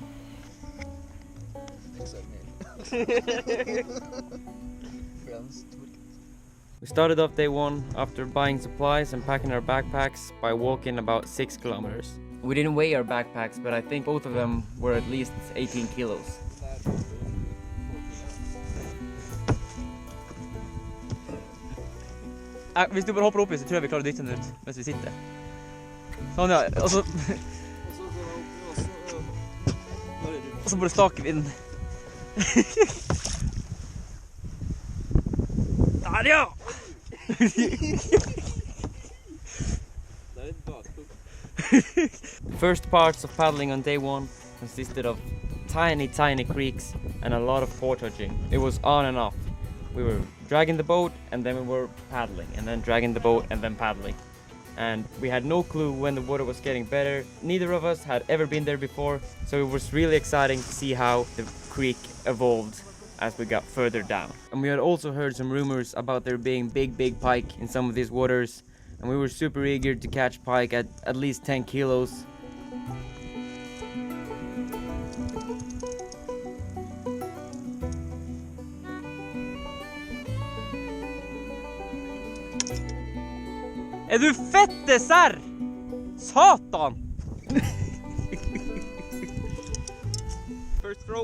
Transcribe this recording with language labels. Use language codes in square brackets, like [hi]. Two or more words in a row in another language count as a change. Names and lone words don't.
[en] We started off day one after buying supplies and packing our backpacks by walking about 6 kilometers. We didn't weigh our backpacks, but I think both of them were at least 18 kilos. [no] Hvis du bare hopper oppi, så tror jeg vi klarer å dytte den ut mens vi sitter. Sånn, ja. Og så bare staker vi den. Der, ja! [en] The first parts of paddling on day one consisted of tiny creeks and a lot of portaging. It was on and off. We were dragging the boat and then we were paddling, and then dragging the boat and then paddling. And we had no clue when the water was getting better. Neither of us had ever been there before, so it was really exciting to see how the creek evolved as we got further down. And we had also heard some rumors about there being big pike in some of these waters, and we were super eager to catch pike at least 10 kilos. [no] Er du fette serr? [en] Satan! First throw.